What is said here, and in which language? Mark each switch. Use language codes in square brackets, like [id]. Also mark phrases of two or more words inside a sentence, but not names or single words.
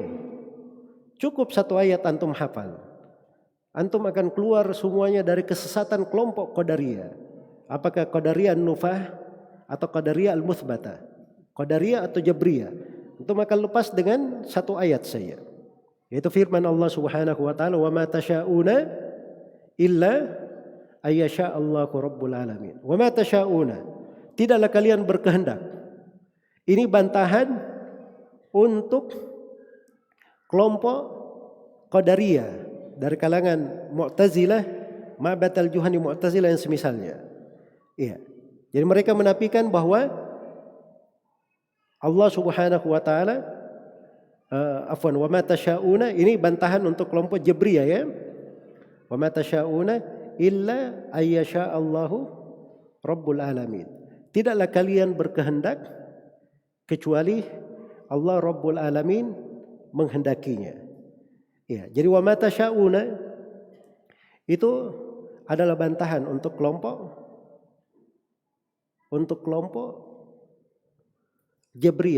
[id] Cukup 1 ayat antum hafal. Antum akan keluar semuanya dari kesesatan kelompok Qadariyah. Apakah Qadariyah An-Nufah atau Qadariyah Al-Muthbatah? Qadariyah atau Jabriyah? Antum akan lepas dengan 1 ayat saja. Yaitu firman Allah [ar] سبحانه وتعالى, "وما تشاءون إلا أن يشاء الله رب العالمين." وما تشاءون, [id] tidaklah kalian berkehendak. Ini bantahan untuk kelompok Qadariyah dari kalangan Mu'tazilah, Ma'bad al-Juhani Mu'tazilah yang semisalnya. Iya. Jadi mereka menafikan bahwa Allah [ar] سبحانه وتعالى وما تشاءون, [id] ini bantahan untuk kelompok Jabriyah ya. [ar] وما تشاءون إلا أن يشاء الله رب العالمين. [id] Tidaklah kalian berkehendak kecuali Allah [ar] رب العالمين [id] menghendakinya. Ya, jadi [ar] وما تشاءون [id] itu adalah bantahan untuk kelompok Jabriyah.